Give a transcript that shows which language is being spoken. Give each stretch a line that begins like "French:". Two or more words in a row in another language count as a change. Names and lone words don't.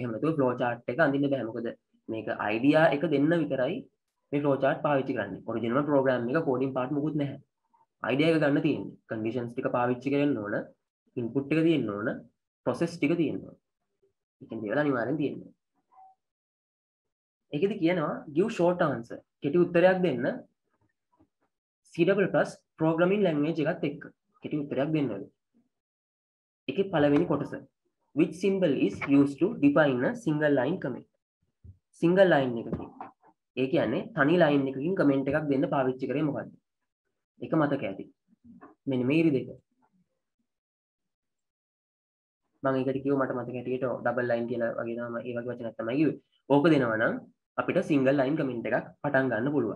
Sinhala: එහෙම නැතුව
English: flow chart
Sinhala: එක අඳින්න බෑ. මොකද මේක idea එක දෙන්න විතරයි මේ
English: flow chart
Sinhala: පාවිච්චි කරන්නේ.
English: original program
Sinhala: එක
English: coding part
Sinhala: මොකුත් නැහැ. idea එක ගන්න තියෙන්නේ. conditions ටික පාවිච්චි කරන්න ඕන. input එක තියෙන්න ඕන. process ටික තියෙන්න ඕන. ඒකෙන් දේවල් අනිවාර්යෙන් තියෙන්න ඕන. ඒකෙදි කියනවා
English: give short answer.
Sinhala: කෙටි උත්තරයක් දෙන්න C++
English: programming language
Sinhala: එකත් එක්ක. කෙටි උත්තරයක් දෙන්න ඕනේ. ඒකේ පළවෙනි කොටස
English: which symbol is used to define a single line comment. single line
Sinhala: එකකින් ඒ කියන්නේ තනි line එකකින් comment එකක් දෙන්න පාවිච්චි කරේ මොකද්ද? ඒක මතක ඇති. මෙන්න මේ ඉරි දෙක. මම ඒකට කිව්ව මට මතක හැටියට
English: double line
Sinhala: කියලා වගේ තමයි ඒ වගේ වචනයක් තමයි කිව්වේ. ඕක දෙනවා නම් අපිට
English: single line comment
Sinhala: එකක් පටන් ගන්න පුළුවන්.